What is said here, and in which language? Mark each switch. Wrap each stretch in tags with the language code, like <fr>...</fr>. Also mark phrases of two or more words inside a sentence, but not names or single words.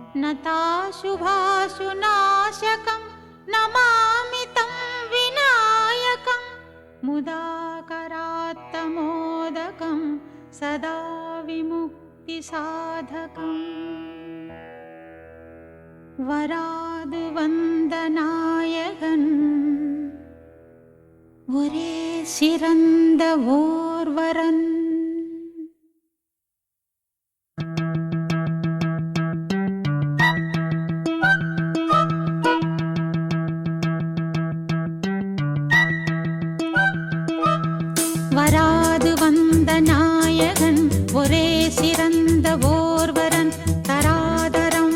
<sa>नताशुभाशुनाशकं नमामि तं विनायकं मुदाकरात्तमोदकं सदा विमुक्तिसाधकं</sa> <ta>வராது வந்த நாயகன் ஒரே சிறந்த ஓர்வரன் வராது வந்த நாயகன் ஒரே சிறந்த ஓர்வரன் தராதரம்</ta>